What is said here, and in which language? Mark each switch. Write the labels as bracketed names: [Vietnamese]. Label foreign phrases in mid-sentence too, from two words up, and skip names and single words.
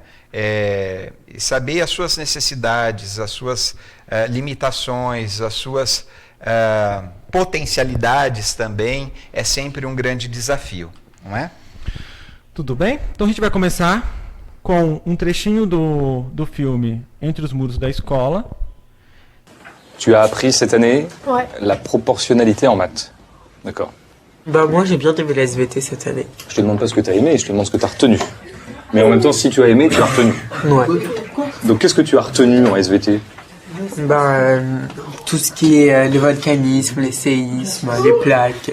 [Portuguese] Saber as suas necessidades, as suas limitações, as suas potencialidades também é sempre um grande desafio, não é? Tudo bem? Então a gente vai começar com um trechinho do filme Entre os Muros da Escola. [French] Tu as appris cette année Ouais. la proportionnalité en maths. D'accord. Bah moi j'ai bien aimé la SVT cette année. Je te demande pas ce que tu as aimé, je te demande ce que tu as retenu. Mais en même temps, si tu as aimé, tu as retenu. Ouais. Donc qu'est-ce que tu as retenu en SVT? Bah tout ce qui est le volcanisme, les séismes, les plaques,